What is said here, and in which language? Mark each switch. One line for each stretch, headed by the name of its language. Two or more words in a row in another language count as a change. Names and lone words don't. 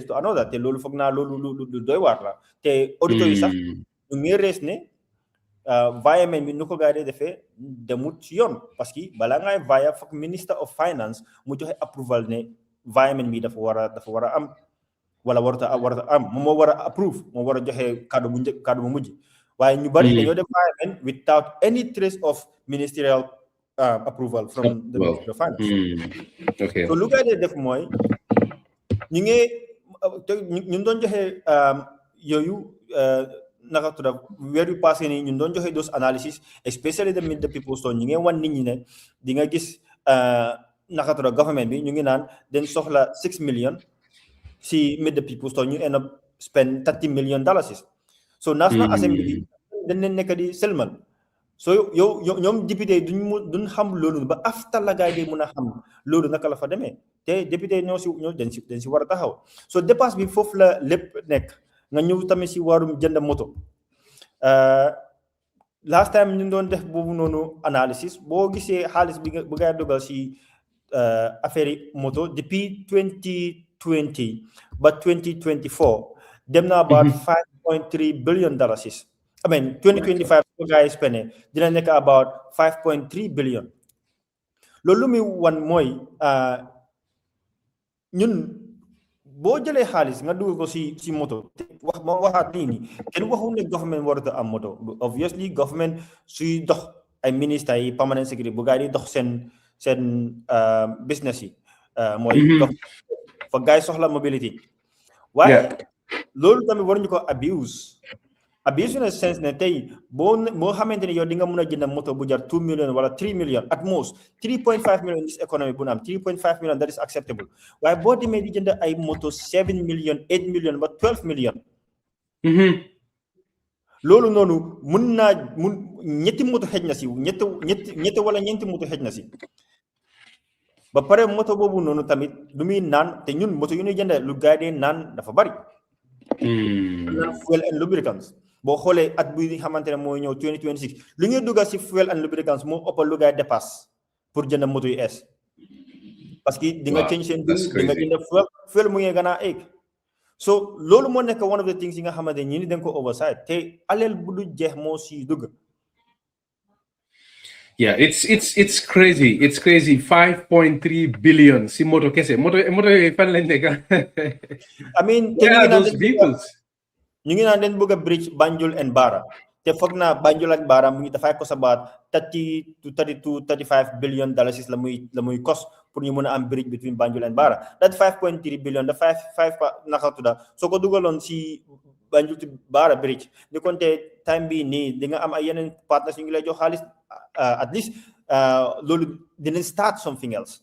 English: to another,
Wolof: te loolu foog naa loolu lu doy waar la, te auditeurs yi sax ñu ngi rees ne environment bi nu ko gaa yi defee demut ci yoon,
French: parce que
Wolof: balaa ngay via foog
English: Minister of Finance
Wolof: mu joxe approval ne environment bi dafa war a am wala warata am, moom moo war a approve, moo war a joxe kàddu bu mujj, waaye ñu bari dañoo def environment
English: without any trace of ministerial approval from the Ministry of Finance. Okay.
Wolof: So lu gaa yi def mooy ñu doon joxe yooyu naka tudda weer yu passé nii ñu doon joxe
English: those analysis, especially the Meet the People Store,
Wolof: ñu ngi wan nit ñi ne di nga gis naka tudda government bi ñu ngi naan dañ soxla $6 million si Meet the People Store, ñu
English: end up spend
Wolof: $30 million. So National Assembly dañ leen nekk di selmal. So yow ñoom député duñ xam loolu ba after la gaay di mun a xam loolu naka la fa demee, te député ñoo dañ si war a taxaw. So dépasse bi foofu la lépp nekk. nga ñëw tamit si warum jënd moto.
English: Last time
Wolof: ñu doon def boobu noonu analysis, boo gisee xaalis bi bu ngay dogal si affaire moto depuis 2020 ba 2024 dem na about $5.3 billion.
English: I mean
Wolof: 2025 bu ngay spene dina nekk about $5.3 billion. loolu mi wan mooy ñun boo jëlee xaalis nga dugal ko si moto, waxaat nii kenn waxul ne government warut a am moto. Obviously government suy dox ay ministres yi
English: permanent secretary
Wolof: bu gaa yi dox seen business yi mooy dox fa gaa yi soxla mobility, waaye loolu tamit waruñu ko abuse
English: in a sense
Wolof: ne tey boo xamante ne yow di nga mun a jënd moto bu jar $2 million wala $3 million,
English: at most $3.5 million this economy
Wolof: bu na am $3.5 million,
English: that is acceptable.
Wolof: waaye boo demee di jënd ay moto $7 million, $8 million ba $12 million, loolu noonu mun ñetti moto xëj na si ñetti wala ñeenti moto xëj na si. ba pare moto boobu noonu tamit lu muy naan, te ñun moto yu ñuy jënd lu gaa yi naan dafa bari.
English: Fuel and lubricants
Wolof: boo xoolee at bi xamante ne mooy ñëw 2026 lu ñuy dugal si
English: fuel and lubricants
Wolof: moo ëpp lu gaa yi dépasse pour jënd moto yu es,
French: parce que
Wolof: di nga change seen di nga jënd fuel mu ngi gën a egg. So loolu moo nekk
English: one of the things
Wolof: yi nga xamante ne ñi ni dañ ko oversight, te aleel bu du jeex moo si dugg.
English: Yeah, it's crazy. It's crazy.
Wolof: 5.3 billion si moto kese. Moto fan lañ nekk.
English: I mean, those vehicles.
Wolof: ñu ngi naan leen bëgg a
English: bridge Banjul and Barra,
Wolof: te foog naa Banjul ak Barra mu ngi dafay
English: cost about $30 to $35 billion
Wolof: la muy cost pour ñu mën a am
English: bridge between Banjul and Barra. That 5.3 billion
Wolof: da 5 naka tudda soo ko dugaloon si
English: Banjul to Barra bridge
Wolof: ni kon te time bi nii di nga am ay yeneen partners yu ngi lay jox xaalis,
English: at least
Wolof: loolu dinañ
English: start something else.